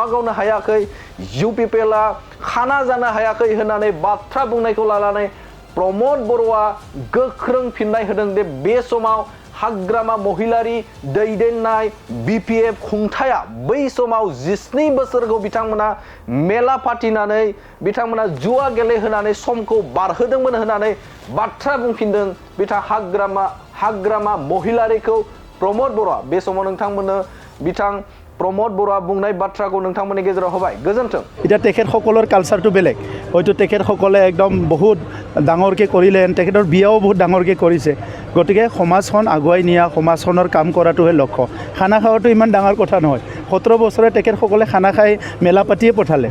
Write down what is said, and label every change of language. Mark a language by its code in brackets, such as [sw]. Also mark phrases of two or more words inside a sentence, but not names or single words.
[brx] गावनो हायाखै, इउपिपिएलआ खाना जानो हायाखै होननानै बाथ्रा बुंनायखौ लानानै प्रमद बर'आ गोख्रों फिननाय होदों जे बे समाव हाग्रामा महिलारि दैदेननाय बिपिएफ खुंथाया बै समाव 17 बोसोरखौ बिथांमोना मेला फाथिनानै बिथांमोना जुवा गेलेहोनानै समखौ बारहोदोंमोन होननानै बाथ्रा बुंफिनदों बिथां हाग्रामा महिलारिखौ प्रमद बर'आ। बे समाव नोंथांमोननो बिथां प्रमद बर'आ बुंनाय बाथ्राखौ नोंथांमोननि गेजेराव होबाय। गोजोन्थों। [as] এতিয়া তেখেতসকলৰ কালচাৰটো বেলেগ, হয়তো তেখেতসকলে একদম বহুত ডাঙৰকৈ কৰিলে, তেখেতৰ বিয়াও বহুত ডাঙৰকৈ কৰিছে। গতিকে সমাজখন আগুৱাই নিয়া, সমাজখনৰ কাম কৰাটোহে লক্ষ্য। খানা খোৱাটো ইমান ডাঙৰ কথা নহয়। 17 বছৰে তেখেতসকলে খানা খাই মেলা পাতিয়ে পঠালে।